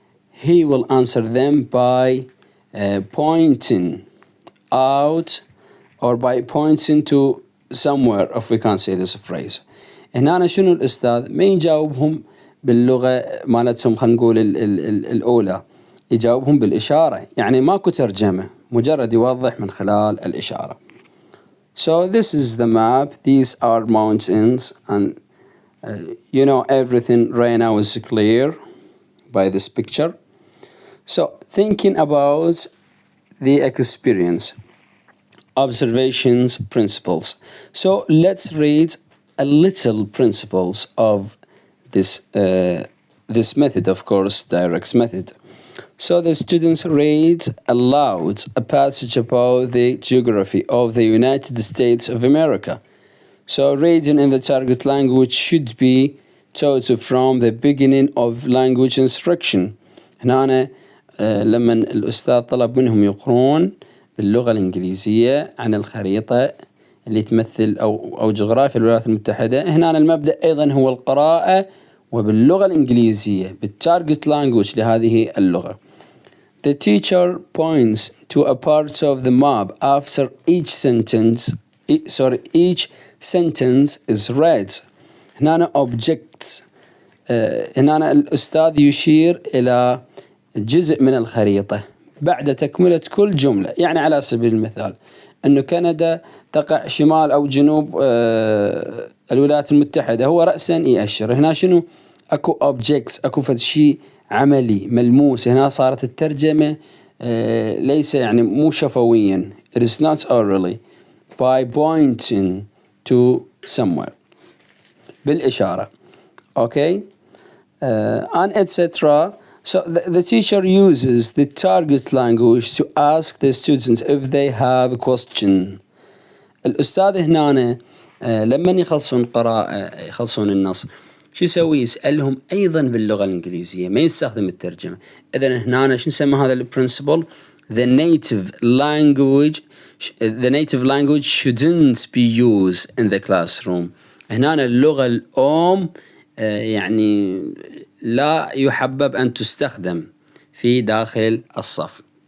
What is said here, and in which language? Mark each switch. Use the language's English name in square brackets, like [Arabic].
[English] He will answer them by pointing out or by pointing to somewhere, if we can't say this phrase. [Arabic] هنا شنو الأستاذ ما يجاوبهم باللغة مالتهم، خلينا نقول الأولى، يجاوبهم بالإشارة، يعني ماكو ترجمة، مجرد يوضح من خلال الإشارة. [English] So this is the map, these are mountains, and you know everything right now is clear by this picture. So thinking about the experience, observations, principles. So let's read a little principles of this method, of course, direct method. So the students read aloud a passage about the geography of the United States of America. So reading in the target language should be taught from the beginning of language instruction. [Arabic] هنا لما الأستاذ طلب منهم يقرون باللغة الإنجليزية عن الخريطة اللي تمثل أو جغرافيا الولايات المتحدة. هنا المبدأ أيضا هو القراءة وباللغة الإنجليزية بالتارجت لانجوج لهذه اللغة. [English] The teacher points to a part of the map after each sentence is read. [Arabic] هنا objects. هنا الأستاذ يشير إلى جزء من الخريطة بعد تكملة كل جملة. يعني على سبيل المثال أنه كندا تقع شمال أو جنوب الولايات المتحدة، هو رأسا يأشر. هنا شنو؟ أكو objects، أكو فد شيء عملي ملموس. هنا صارت الترجمة ليس يعني مو شفويا. [English] It is not orally by pointing to somewhere [Arabic] بالإشارة. [English] Okay. And etc. So the teacher uses the target language to ask the students if they have a question. [Arabic] الأستاذ هنا لما يخلصون قراءة يخلصون النص شو يسوي؟ يسألهم أيضا باللغة الإنجليزية، ما يستخدم الترجمة. إذن هنا شو نسمى هذا البرنسبل؟ [English] The native language shouldn't be used in the classroom. [Arabic] هنا اللغة الأم يعني لا يحبب أن تستخدم في داخل الصف.